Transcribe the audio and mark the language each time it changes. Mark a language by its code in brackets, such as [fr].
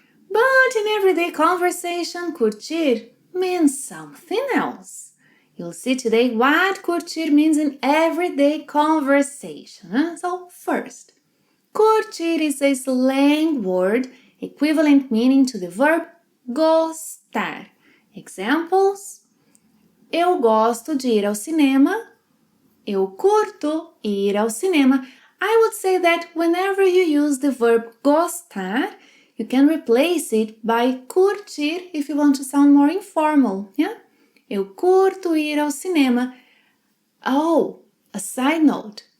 [en] But in everyday conversation, curtir means something else. You'll see today what curtir means in everyday conversation. So first, curtir is a slang word equivalent meaning to the verb gostar. [pt] Examples: eu gosto de ir ao cinema. Eu curto ir ao cinema. [en] I would say that whenever you use the verb gostar, you can replace it by curtir if you want to sound more informal. Yeah? [pt] Eu curto ir ao cinema. [en] Oh, a side note.